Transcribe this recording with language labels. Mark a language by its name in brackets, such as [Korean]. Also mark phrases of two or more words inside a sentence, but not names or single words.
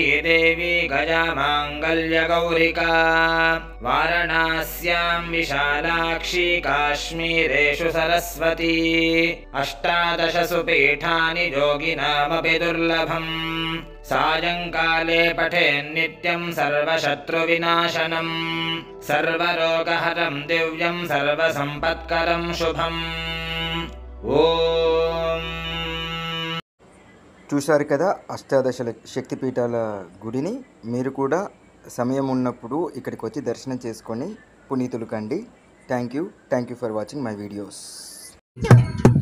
[Sanskrit] देवी गजामाङ्गल्यगौरिका वाराणस्यां विशालाक्षी काश्मीरेषु सरस्वती 18 पीठानि योगिनामपि दुर्लभम् सायङ्काले पठेन्नित्यं सर्वशत्रुविनाशनम् सर्वरोगहरं दिव्यं सर्वसम्पत्करं शुभम् ఓం. [Telugu] చూశారు కదా అష్టాదశ శక్తిపీఠాల గుడిని. మీరు కూడా సమయం ఉన్నప్పుడు ఇక్కడికి వచ్చి దర్శనం చేసుకొని పునీతులు కండి. [English] Thank you for watching my videos.